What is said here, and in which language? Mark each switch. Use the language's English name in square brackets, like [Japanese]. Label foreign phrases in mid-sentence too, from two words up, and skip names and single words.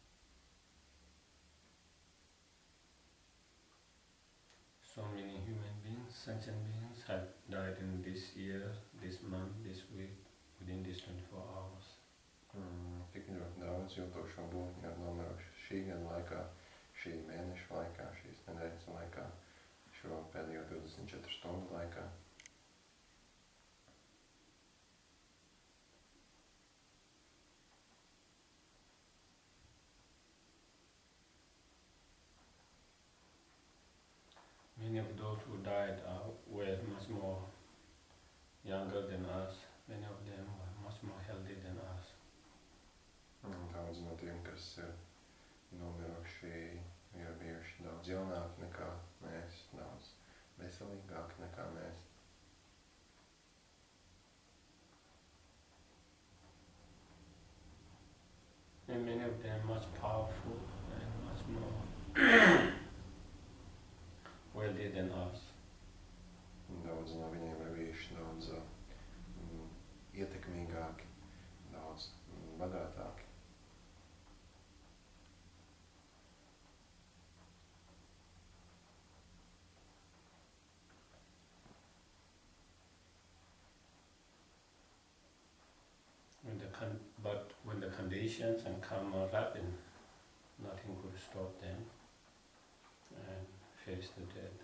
[English] So many human beings sentient beings have died in this year, this month, this week, within these 24 hours? [Latvian] Tik ļoti daudz jūtošo būtņu ir nomiruši šī gada laikā, šī mēneša laikā, šīs nedēļas laikā, šo pēdējo 24 stundu laikā. [English] Many of those who died were much more younger than us. Many of them were much more healthy than us. [Latvian] Daudz no tiem, kas ir nomiruši, ir bijuši daudz jaunāki nekā mēs, daudz veselīgāki nekā mēs. [English] And many of them much powerful and much more wealthy than us. [Latvian] Daudz no viņiem ir bijuši daudz ietekmīgāki, daudz bagātāki. [English] But when the conditions and karma happen, nothing could stop them and face the death.